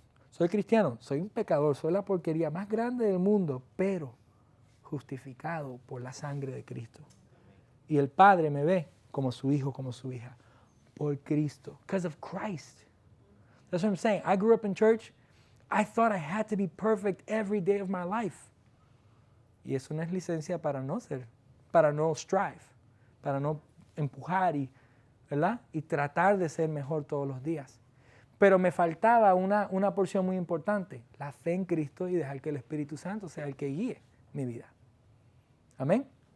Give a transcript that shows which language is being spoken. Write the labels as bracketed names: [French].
[Spanish] Soy cristiano, soy un pecador, soy la porquería más grande del mundo, pero justificado por la sangre de Cristo. Y el Padre me ve como su hijo, como su hija, por Cristo. [English] Because of Christ. That's what I'm saying. I grew up in church. I thought I had to be perfect every day of my life. [Spanish] Y eso no es licencia para no strive, para no empujar ¿verdad? Y tratar de ser mejor todos los días. Pero me faltaba una porción muy importante, la fe en Cristo y dejar que el Espíritu Santo sea el que guíe mi vida. Amén.